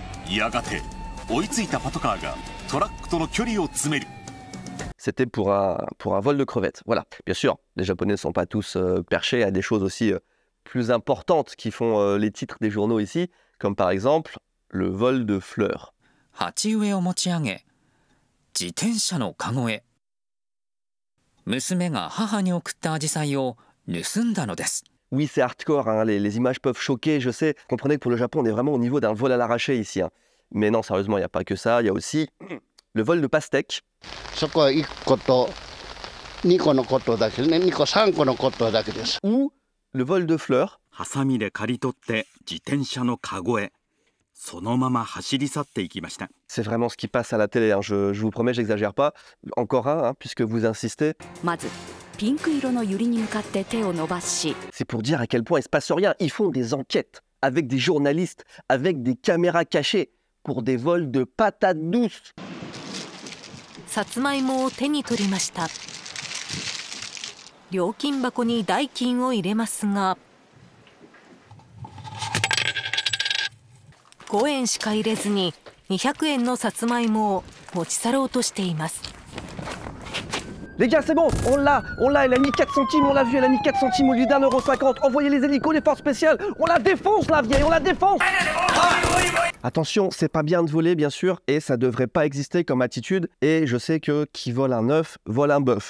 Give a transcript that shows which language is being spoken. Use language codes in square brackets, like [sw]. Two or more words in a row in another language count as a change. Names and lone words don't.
[fr] C'était pour un vol de crevettes. Voilà. Bien sûr, les Japonais ne sont pas tous perchés à des choses aussi plus importantes qui font les titres des journaux ici, comme par exemple le vol de fleurs. [ja] 鉢植えを持ち上げ自転車のカゴへ娘が母に送ったアジサイを盗んだのです。 [fr] Oui, c'est hardcore, hein, les images peuvent choquer, je sais. Comprenez que pour le Japon, on est vraiment au niveau d'un vol à l'arraché ici. Hein. Mais non, sérieusement, il n'y a pas que ça. Il y a aussi le vol de pastèques. Ou le vol de fleurs. [ja] ハサミで刈り取って自転車のカゴへそのまま走り去っていきました。 [fr] C'est vraiment ce qui passe à la télé, hein. Je vous promets, j'exagère pas. Encore un, hein, puisque vous insistez. C'est pour dire à quel point il se passe rien. Ils font des enquêtes avec des journalistes, avec des caméras cachées, pour des vols de patates douces. [ja] さつまいもを手に取りました。料金箱に代金を入れますが、5円しか入れずに200円のさつまいもを持ち去ろうとしています。 [fr] Les gars, c'est bon, on l'a, elle a mis 4 centimes, on l'a vu, elle a mis 4 centimes au lieu d'1,50 €. Envoyez les hélicos, les forces spéciales, on la défonce la vieille, on la défonce. Attention, c'est pas bien de voler bien sûr, et ça devrait pas exister comme attitude, et je sais que qui vole un œuf, vole un bœuf.